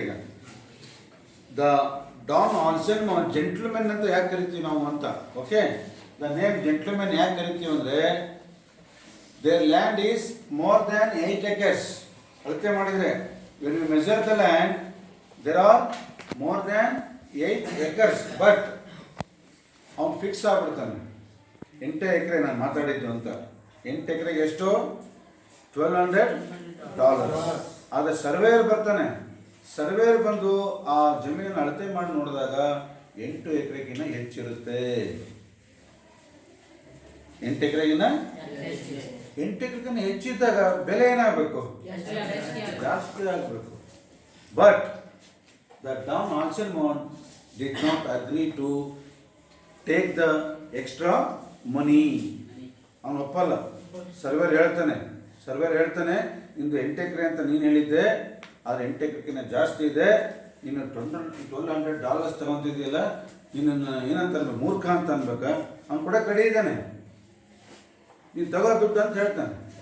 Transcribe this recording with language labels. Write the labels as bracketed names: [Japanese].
[Kannada] ಈಗ the Don Anselmo gentlemen ಅಂತ ಯಾಕೆ ಕರಿತೀವಿ ನಾವು ಅಂತ? [English] okay, the name gentlemen [Kannada] ಯಾಕೆ ಕರಿತೀವಿ ಅಂದರೆ, [English] There land is more than 8 acres. [Kannada] ಅಳತೆ ಮಾಡಿದರೆ, [English] when we measure the land, there are more than 8 acres. [Kannada] But ಅವ್ನು ಫಿಕ್ಸ್ ಆಗ್ಬಿಡ್ತಾನೆ, 8 ಎಕರೆ ನಾನು ಮಾತಾಡಿದ್ದು ಅಂತ. 8 ಎಕರೆಗೆ ಎಷ್ಟು? $1,200. ಆದರೆ ಸರ್ವೇಯರ್ ಬರ್ತಾನೆ. ಸರ್ವೇಯರ್ ಬಂದು ಆ ಜಮೀನನ್ನು ಅಳತೆ ಮಾಡಿ ನೋಡಿದಾಗ 8 ಎಕರೆಗಿನ್ನ ಹೆಚ್ಚಿರುತ್ತೆ. 8 ಎಕರೆಗಿನ್ನ 8 ಎಕರೆಗಿನ್ನ ಹೆಚ್ಚಿದ್ದಾಗ ಬೆಲೆ ಏನಾಗಬೇಕು? ಜಾಸ್ತಿ ಆಗಬೇಕು. But the Don Anselmo [English] did not agree to take the extra money. [Kannada] ಅವನು ಒಪ್ಪಲ್ಲ. ಸರ್ವೇರ್ ಹೇಳ್ತಾನೆ ಇಂದು 8 ಎಕರೆ ಅಂತ ನೀನು ಹೇಳಿದ್ದೆ, ಆದರೆ 8 ಎಕರೆಗಿಂತ ಜಾಸ್ತಿ ಇದೆ, ನೀನು $1,200 ತಗೊಂತಿದೆಯಲ್ಲ, ನಿನ್ನನ್ನು ಏನಂತ ಅನ್ಬೇಕು, ಮೂರ್ಖ ಅಂತ ಅನ್ಬೇಕಾ? ಅವ್ನು ಕೂಡ ಕಡಿ ಇದ್ದಾನೆ, ನೀನು ತಗೋ ದುಡ್ಡು ಅಂತ ಹೇಳ್ತಾನೆ.